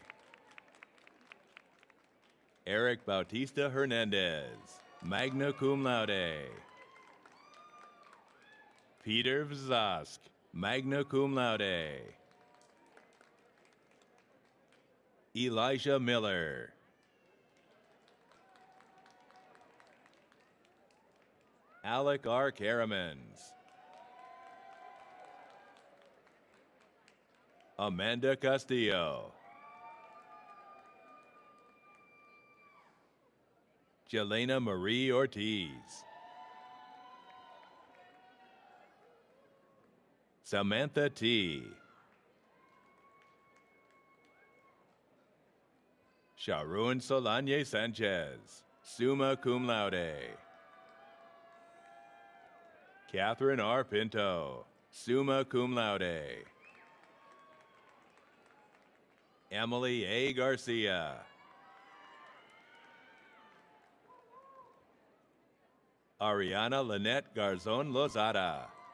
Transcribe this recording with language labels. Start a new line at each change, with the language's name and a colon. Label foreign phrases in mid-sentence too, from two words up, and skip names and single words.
English: Eric Bautista Hernandez,
Latin: magna cum laude.
English: Peter Vzask,
Latin: magna cum laude.
English: Elijah Miller. Alec R. Karamans. Amanda Castillo. Jelena Marie Ortiz. Samantha T. Sharon Solanye Sanchez,
Latin: summa cum laude.
English: Catherine R. Pinto,
Latin: summa cum laude.
English: Emily A. Garcia. Ariana Lynette Garzon Lozada.